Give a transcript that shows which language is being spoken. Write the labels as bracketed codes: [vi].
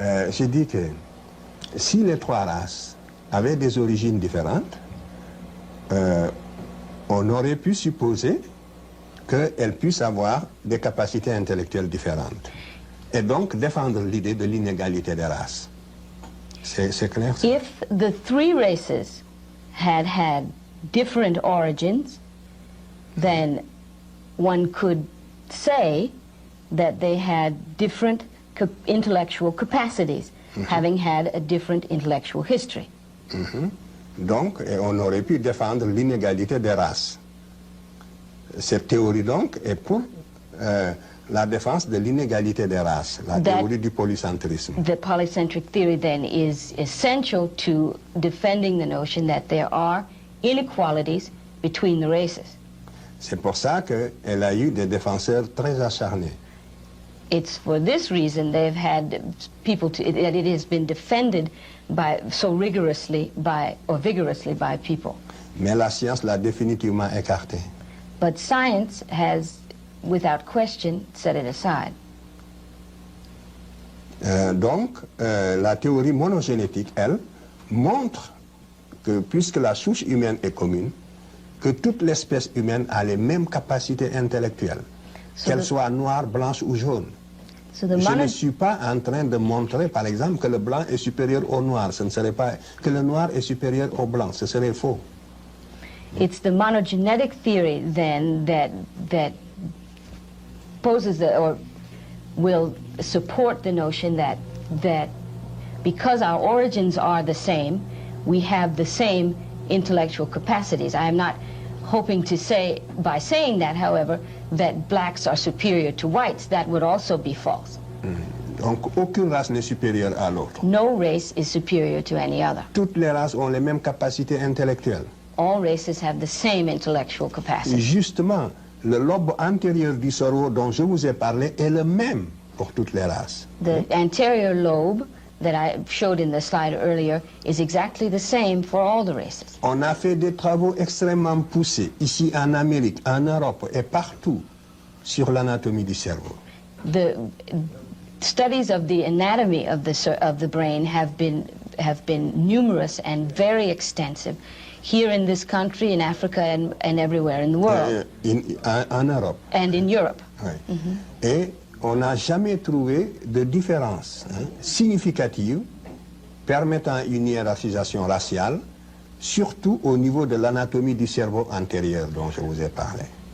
[fr] J'ai dit que si les trois races avaient des origines différentes, on aurait pu supposer qu'elles puissent avoir des capacités intellectuelles différentes. Et donc défendre l'idée de l'inégalité des races. C'est clair? Ça? [en] If the three races had different origins, then one could say that they had different intellectual capacities, having had a different intellectual history. [fr] Donc, on aurait pu défendre l'inégalité des races. Cette théorie, donc, est pour la défense de l'inégalité des races, la théorie du polycentrisme. [en] The polycentric theory, then, is essential to defending the notion that there are inequalities between the races. [fr] C'est pour ça qu'elle a eu des défenseurs très acharnés. [en] It's for this reason they've had people that it has been defended vigorously by people. [fr] Mais la science l'a définitivement écarté. [en] But science has, without question, set it aside. [fr] Donc, la théorie monogénétique, elle, montre que puisque la souche humaine est commune, que toute l'espèce humaine a les mêmes capacités intellectuelles, qu'elles soient noires, blanches ou jaunes. Je ne suis pas en train de montrer, par exemple, que le blanc est supérieur au noir. Ce ne serait pas que le noir est supérieur au blanc. Ce serait faux. [en] It's the monogenetic theory, then, that poses or will support the notion that because our origins are the same, we have the same intellectual capacities. I am not hoping to say, by saying that, however, that blacks are superior to whites. That would also be false. [fr] Donc, aucune race n'est supérieure à l'autre. [en] No race is superior to any other. [fr] Toutes les races ont les mêmes capacités intellectuelles. [en] All races have the same intellectual capacity. [fr] Justement, le lobe antérieur du cerveau dont je vous ai parlé est le même pour toutes les races. [en] The anterior lobe that I showed in the slide earlier is exactly the same for all the races. [fr] On a fait des travaux extrêmement poussés ici en Amérique, en Europe et partout sur l'anatomie du cerveau. [en] The studies of the anatomy of the brain have been numerous and very extensive here in this country, in Africa, and everywhere in the world. [fr] En Europe. [en] And in Europe. [fr] Oui. Et on n'a jamais trouvé de différence significative permettant une hiérarchisation raciale, surtout au niveau de l'anatomie du cerveau antérieur dont je vous ai parlé.